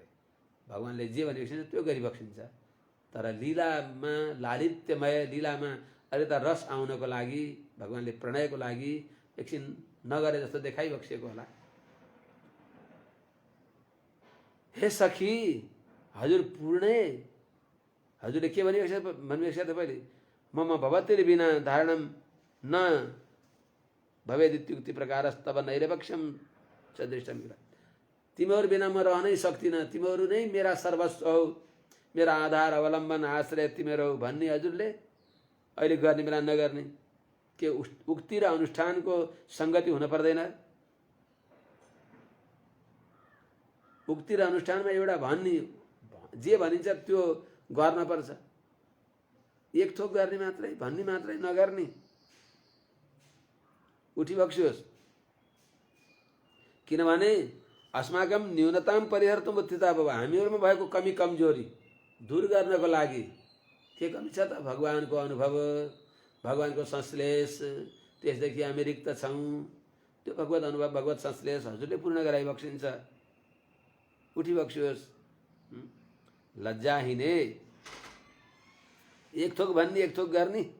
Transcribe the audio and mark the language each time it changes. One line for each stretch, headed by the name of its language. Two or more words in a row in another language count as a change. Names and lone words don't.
Nepali: भगवानले जे भनिबक्सिन्छ त्यो गरिबक्सिन्छ। तर लीलामा, लालित्यमय लीलामा अलिकता रस आउनको लागि भगवानले प्रणयको लागि एकछिन नगरे जस्तो देखाइबक्सिएको होला। हे सखी हजुर पूर्णे, हजुरले के भनिबक्सेको त पहिले?
Sanskrit: मम भवतिर बिना धारणम न भवेदित्युक्ति प्रकारस्तव नैरपक्षम च दृष्टम।
Nepali: तिमीहरू बिना म रहनै सक्दिनँ, तिमीहरू नै मेरा सर्वस्व हौ, मेरा आधार अवलम्बन आश्रय तिमीहरू हौ भन्ने हजुरले अहिले गर्ने बेला नगर्ने, के उक्ति र अनुष्ठानको सङ्गति हुन पर्दैन? उक्ति र अनुष्ठानमा एउटा भन्ने, जे भनिन्छ त्यो गर्न पर्छ। एक थोक गर्ने मात्रै, भन्ने मात्रै नगर्ने। उठिबक्सियोस्, किनभने
Sanskrit: अस्माकं न्यूनताम परिहर्तुम उत्थिता भव,
Nepali: हामीहरूमा भएको कमी कमजोरी दूर गर्नको लागि। के कमी छ त? भगवानको अनुभव, भगवानको संश्लेष, त्यसदेखि हामी रिक्त छौँ। त्यो भगवत अनुभव, भगवत संश्लेष हजुरले पूर्ण गराइबक्सिन्छ। उठिबक्सियोस्, लज्जाहीने, एक थोक भन्ने एक थोक गर्ने।